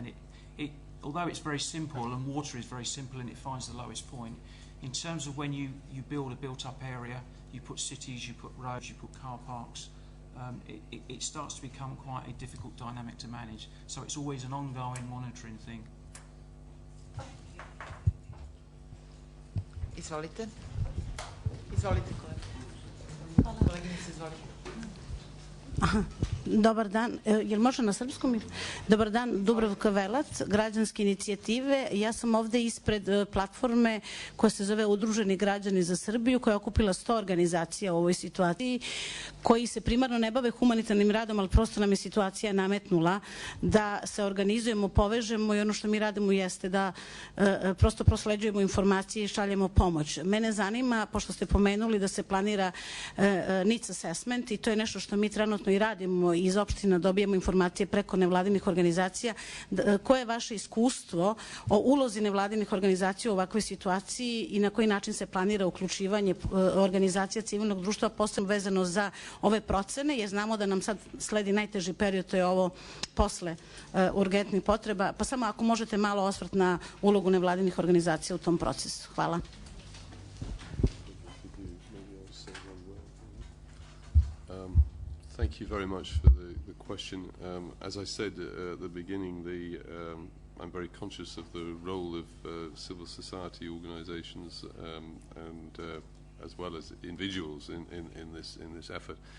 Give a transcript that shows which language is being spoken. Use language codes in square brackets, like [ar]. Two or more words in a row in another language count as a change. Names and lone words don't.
[en] And although it's very simple, and water is very simple and it finds the lowest point, in terms of when you build a built-up area, you put cities, you put roads, you put car parks, it starts to become quite a difficult dynamic to manage. So it's always an ongoing monitoring thing. [sr] Izvolite. Izvolite, kolega. Koleginice, izvolite. Dobar dan, jel može na srpskom? Dobar dan, Dubravka Velac, građanske inicijative. Ja sam ovde ispred platforme koja se zove Udruženi građani za Srbiju, koja je okupila 100 organizacija u ovoj situaciji, koji se primarno ne bave humanitarnim radom, ali prosto nam je situacija nametnula da se organizujemo, povežemo i ono što mi radimo jeste da prosto prosleđujemo informacije i šaljemo pomoć. Mene zanima, pošto ste pomenuli da se planira [en] needs assessment, [sr] i to je nešto što mi trenutno i radimo, iz opština dobijemo informacije preko nevladinih organizacija. Koje je vaše iskustvo o ulozi nevladinih organizacija u ovakvoj situaciji i na koji način se planira uključivanje organizacija civilnog društva, posebno vezano za ove procene, jer znamo da nam sad sledi najteži period, to je ovo posle urgentnih potreba. Pa samo ako možete malo osvrt na ulogu nevladinih organizacija u tom procesu. Hvala. [en] Thank you very much for the question. As I said at the beginning, I'm very conscious of the role of civil society organizations and as well as individuals in this effort.